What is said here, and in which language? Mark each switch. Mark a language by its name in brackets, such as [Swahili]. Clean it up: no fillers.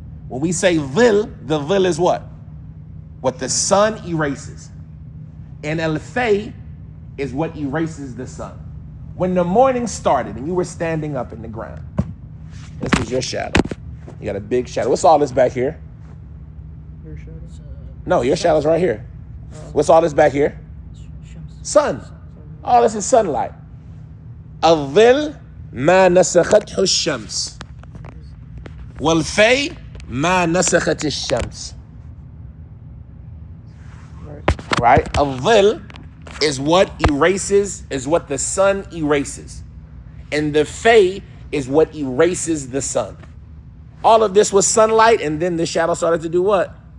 [English] When we say dhil, the dhil is what? What the sun erases, and al-fay is what erases the sun. When the morning started and you were standing up in the ground, this was your shadow. You got a big shadow. What's all this back here? Your shadow? No, your shadow's right here. What's all this back here? Sun. All this is sunlight. [Arabic] الظل ما نسخته الشمس والفي ما نسخت الشمس. [English] Right? الظل is what erases, is what the sun erases. And the fay is what erases the sun. All of this was sunlight, and then the shadow started to do what?